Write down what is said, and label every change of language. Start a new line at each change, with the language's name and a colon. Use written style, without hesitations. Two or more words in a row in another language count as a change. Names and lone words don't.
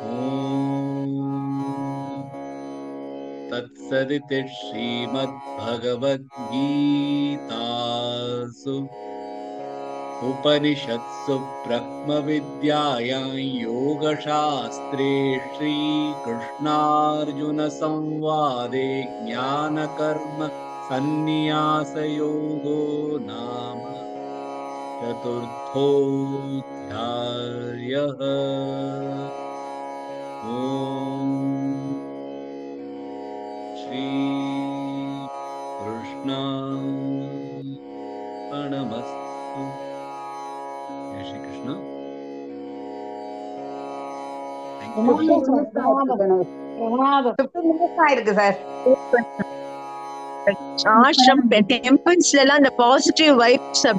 Sanskrit: तत्सदिति श्रीमद्भगवद्गीतासु उपनिषत्सु ब्रह्मविद्यायां योगशास्त्रे श्रीकृष्णार्जुनसंवादे ज्ञानकर्म सन्न्यासयोगो नाम चतुर्थोऽध्यायः। ॐ श्रीकृष्णार्पणमस्तु। जय श्री कृष्ण।
Tamil: பிரமாதம் 15 minutes ஆயிருக்கு சார். ஆஷ்ரம் டெம்பிள்ஸ்ல எல்லாம் அந்த
English: positive vibes
Tamil: அப்படியே